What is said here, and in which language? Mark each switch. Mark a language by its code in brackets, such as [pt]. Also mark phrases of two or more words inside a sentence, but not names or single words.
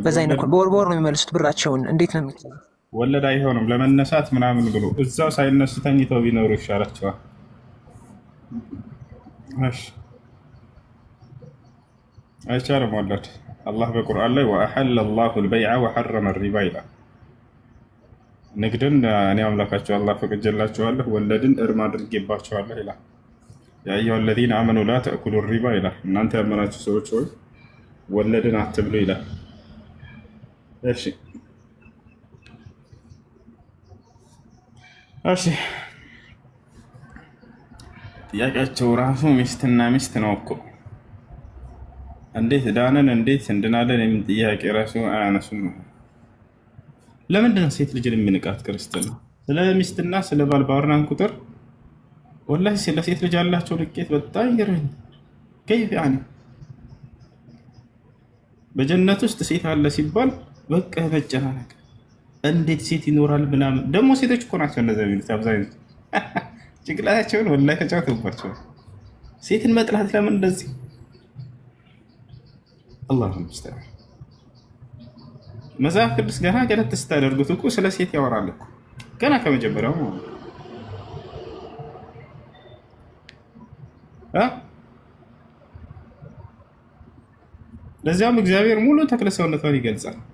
[am] በዛ አይነት በወር ነው የሚመልሱት ብራቸውን እንዴት ነው የሚታየው ወለድ አይሆንም ለመነሳት ምናምን ብሎ እዛው ሳይነሱ ተኝተው ቢኖሩ ይሻላቸዋል እሺ አይቻልም ወለድ አላህ በቁርአን ላይ [ar] وأحل الله البيع وحرم الربا [am] ይላል ንግድን እኔ አምላካችሁ አላህ ፈቅጄላችኋለሁ ወለድን እርም አድርጌባችኋለሁ ይላል [ar] يا أيها الذين آمنوا لا تأكلوا الربا [am] ይላል እናንተ ያመናችሁ ሰዎች ሆይ ወለድን አትብሉ ይላል እሺ እሺ ጥያቄያቸው ራሱ ሚስትና ሚስት ነው እኮ እንዴት ዳነን እንዴት እንድናለን የምን ጥያቄ ራሱ አያነሱም ለምንድን ነው ሴት ልጅን የሚንቃት ክርስቲያን ስለ ሚስትና ስለ ባል ባወራን ቁጥር ወላሂ ስለ ሴት ልጅ ያላቸው ልቄት በጣም ይገርመኝ [ar] كيف يعني [am] በጀነት ውስጥ ሴት አለ ሲባል በቃ መጨናነቅ እንዴት ሴት ይኖራል ምናምን ደግሞ ሴቶች እኮ ናቸው እንደዛ የሚሉት አብዛኞቹ ጭንቅላታቸውን ወላሂ ተጫውተውባቸው ሴትን መጥላት ለምን እንደዚህ [ar] الله المستعان [am] መጽሐፍ ቅዱስ ገና ገለጥ ስታደርጉት እኮ ስለ ሴት ያወራል እኮ ገና ከመጀመሪያው ለዚያም እግዚአብሔር ሙሉ ተክለ ሰውነቷን ይገልጻል